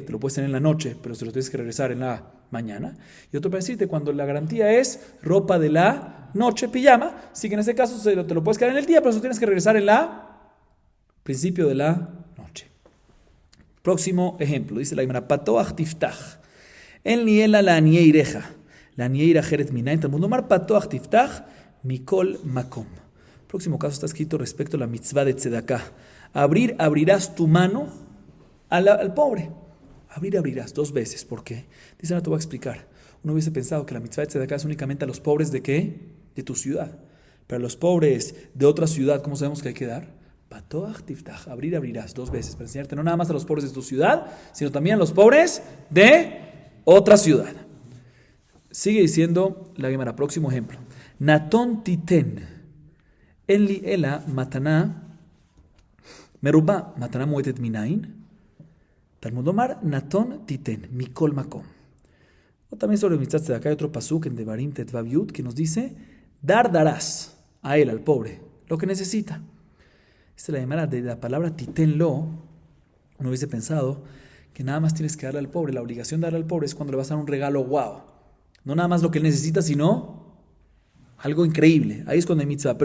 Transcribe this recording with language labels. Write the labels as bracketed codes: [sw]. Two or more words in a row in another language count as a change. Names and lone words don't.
[es] Te lo puedes tener en la noche, pero te lo tienes que regresar en la mañana. Y otro para decirte cuando la garantía es ropa de la noche, pijama, sí que en este caso te lo puedes quedar en el día, pero eso tienes que regresar en la principio de la noche. Próximo ejemplo, dice la Gemara, [he] פתח תפתח, אין לי אלא לעניי עירך, לעניי עיר אחרת מנין, תלמוד לומר, פתח תפתח, מכל מקום. [es] Próximo caso está escrito respecto a la mitzvah de tzedaká. Abrirás tu mano al pobre. Abrirás 2 veces. ¿Por qué? Dice, ahora te voy a explicar. Uno hubiese pensado que la mitzvah de tzedaká es únicamente a los pobres de ¿qué? De tu ciudad. Pero a los pobres de otra ciudad, ¿cómo sabemos que hay que dar? [he] פתח תפתח, [es] abrirás 2 veces para enseñarte no nada más a los pobres de tu ciudad, sino también a los pobres de otra ciudad. Sigue diciendo la Gemara, próximo ejemplo. [he] נתן תתן, אין לי אלא מתנה מרובה, מתנה מועטת מנין, תלמוד לומר, נתן תתן, מכל מקום. [es] O también sobre mitzvah de acá hay otro pasuk en Devarim Tetvav Yud que nos dice, darás a él, al pobre, lo que necesita. Esta es la llamada de la palabra titenlo. Uno hubiese pensado que nada más tienes que darle al pobre. La obligación de darle al pobre es cuando le vas a dar un regalo wow. No nada más lo que él necesita, sino algo increíble. Ahí es cuando hay mitzvah.